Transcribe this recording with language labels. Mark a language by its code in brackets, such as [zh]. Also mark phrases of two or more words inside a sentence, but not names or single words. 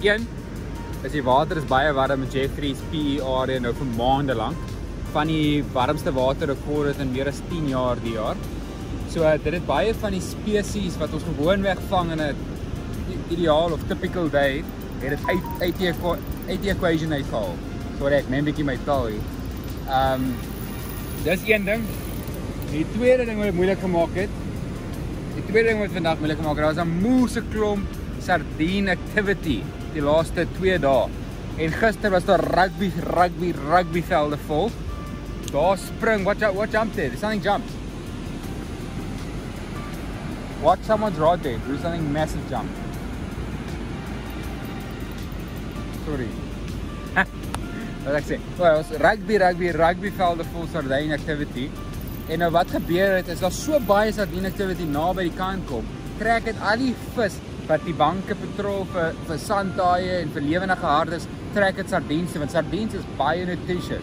[af] Een is die water is baie warm met Jeffreys PE area nou vir maande lank. Van die warmste waterrekord in meer as 10 jaar die jaar. So dit het baie van die spesies wat ons gewoonweg vang in 'n ideaal of [en] typical day, [af] het dit uit die equation uitgehaal. Sorry, ek neem 'n bietjie my taal hier. Dis een ding. Die tweede ding wat dit moeilik gemaak het. Die tweede ding wat vandag moeilik gemaak het, daar was 'n moeëse klomp [en] sardine activity [af] die laaste 2 dae. En gister was daar rugby velde vol. Daar spring, [en] what jumped there? Something jumped. Watch someone's rod there, do something massive jump. Sorry. [af] Wat ek sê, well, was rugby velde vol [en] sardine activity. [af] En nou wat gebeur het, is daar so baie [en] sardine activity [af] naby die kant kom, trek het al die vis wat die banke patrol vir sandtaaie en vir lewendige hardes, trek het sardiens toe, want sardiens is baie nutritious.